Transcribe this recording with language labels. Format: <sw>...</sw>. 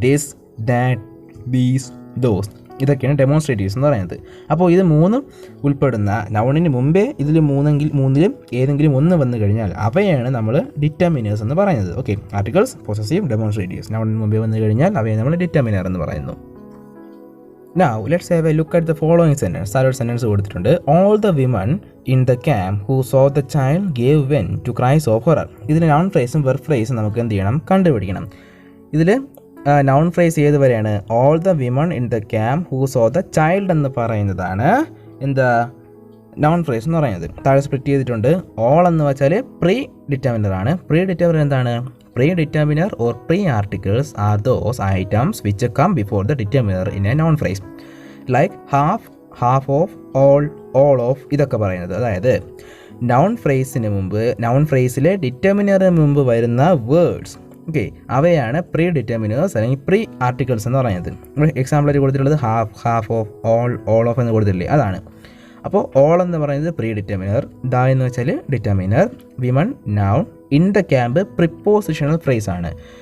<ml>This, that, these, those, ഇതൊക്കെയാണ് ഡെമോൺസ്ട്രേറ്റീവ്സ് എന്ന് പറയുന്നത്. അപ്പോൾ ഇത് മൂന്നും ഉൾപ്പെടുന്ന നൗണിന് മുമ്പേ ഇതിൽ മൂന്നിലും ഏതെങ്കിലും ഒന്ന് വന്നു കഴിഞ്ഞാൽ അവയാണ് നമ്മൾ ഡിറ്റർമിനേഴ്സ് എന്ന് പറയുന്നത്. Articles, possessive, ഡെമോൺസ്ട്രേറ്റീവ്സ്. നൗണിന് മുമ്പേ വന്നു കഴിഞ്ഞാൽ അവയെ നമ്മൾ ഡിറ്റർമിനർ എന്ന് പറയുന്നു.</ml> <en>Now let's have a look at the following sentence. Third sentence</en> <ml>കൊടുത്തിട്ടുണ്ട്.</ml> <en>All the women in the camp who saw the child gave vent to cries of horror.</en> <ml>ഇതിൽ noun phrase verb phrase നമുക്ക് എന്ത് ചെയ്യണം, കണ്ടുപിടിക്കണം. ഇതിൽ noun phrase ഏത് വരെയാണ്?</ml> <en>All the women in the camp who saw the child</en> <ml>എന്ന് പറയുന്നതാണ് എന്താ noun phrase എന്ന് പറയുന്നത്. താഴെ സ്പ്ലിറ്റ് ചെയ്തിട്ടുണ്ട്. all എന്ന് വെച്ചാൽ പ്രീ ഡിറ്റർമിനർ ആണ്. പ്രീ ഡിറ്റർമിനർ എന്താണ്?</ml> <en>Pre-determiner or pre-articles are those items which come before the determiner in a noun phrase. Like half, half of, all of</en> <ml>ഇതൊക്കെ പറയുന്നത്. അതായത് noun phrase-ന് മുമ്പ് noun phrase-ലെ ഡിറ്റർമിനറിന് മുമ്പ് വരുന്ന വേർഡ്സ്, ഓക്കെ, അവയാണ് പ്രീ ഡിറ്റർമിനേഴ്സ് അല്ലെങ്കിൽ പ്രീ ആർട്ടിക്കിൾസ് എന്ന് പറയുന്നത്. എക്സാമ്പിളായിട്ട് കൊടുത്തിട്ടുള്ളത് ഹാഫ് ഓഫ്, ഓൾ ഓഫ് എന്ന് കൊടുത്തിട്ടില്ലേ, അതാണ്. അപ്പോൾ ഓൾ എന്ന് പറയുന്നത് പ്രീ ഡിറ്റർമിനർ, ദ എന്ന് വെച്ചാൽ determiner, women noun, in the camp prepositional phrase ആണ്.</ml>